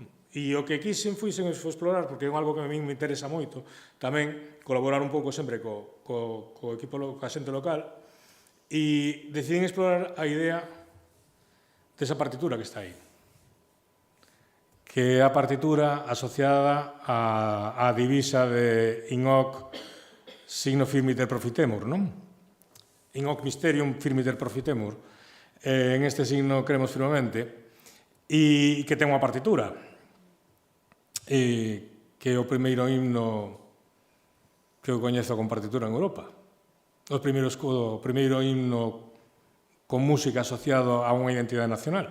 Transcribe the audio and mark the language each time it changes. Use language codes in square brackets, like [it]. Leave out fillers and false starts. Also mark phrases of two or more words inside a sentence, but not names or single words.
[gl] E o que quixen foi explorar, porque é algo que [es] a mí me interesa [gl] moito, tamén colaborar un pouco sempre co equipo, coa xente local, e decidín explorar a idea desa partitura que está aí, que é a partitura asociada á divisa de [la] INOC signo firmiter profitemur, [gl] non? [la] INOC mysterium firmiter profitemur. [es] En este signo creemos firmemente, [gl] e que ten unha partitura, que é o primeiro himno que eu coñezo con partitura en Europa. O primeiro himno con música asociado a unha identidade nacional.